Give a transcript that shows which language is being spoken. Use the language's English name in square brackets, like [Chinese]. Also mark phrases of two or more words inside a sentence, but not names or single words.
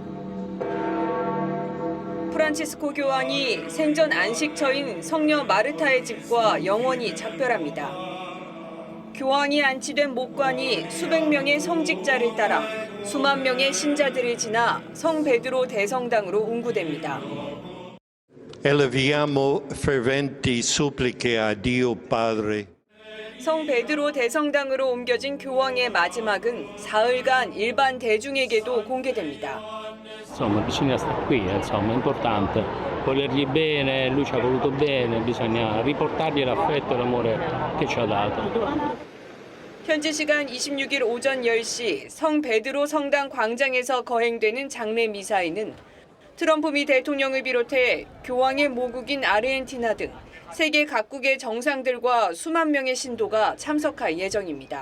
[Korean] 프란치스코 교황이 생전 안식처인 성녀 마르타의 집과 영원히 작별합니다. 교황이 안치된 목관이 수백 명의 성직자를 따라 수만 명의 신자들을 지나 성 베드로 대성당으로 운구됩니다. [Italian] Eleviamo ferventi suppliche a Dio Padre. [Korean] 성 베드로 대성당으로 옮겨진 교황의 마지막은 사흘간 일반 대중에게도 공개됩니다. [Italian] Insomma, bisogna stare qui, insomma, è importante. Volergli bene, lui ci ha voluto bene, bisogna riportargli l'affetto e l'amore che ci ha dato. [Korean] 현지 시간 26일 오전 10시 성 베드로 성당 광장에서 거행되는 장례 미사에는 트럼프 미 대통령을 비롯해 교황의 모국인 아르헨티나 등 세계 각국의 정상들과 수만 명의 신도가 참석할 예정입니다.